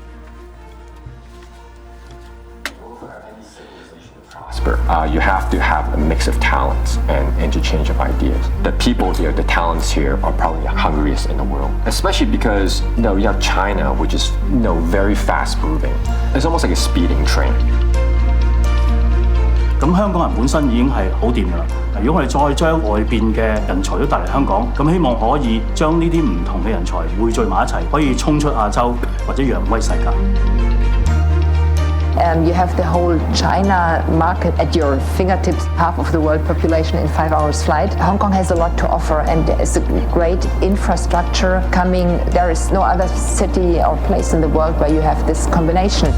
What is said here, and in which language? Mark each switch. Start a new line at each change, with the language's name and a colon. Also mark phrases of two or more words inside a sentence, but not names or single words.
English: You have to have a mix of talents and interchange of ideas. The people here, the talents here, are probably the hungriest in the world. Especially because you have China, which is very fast moving. It's almost like a speeding train.
Cantonese: 咁香港人本身已經係好掂㗎啦。如果我哋再將外邊嘅人才都帶嚟香港，咁希望可以將呢啲唔同嘅人才匯聚埋一齊，可以衝出亞洲或者揚威世界。
English: You have the whole China market at your fingertips, half of the world population in 5 hours flight. Hong Kong has a lot to offer, and there is a great infrastructure coming. There is no other city or place in the world where you have this combination.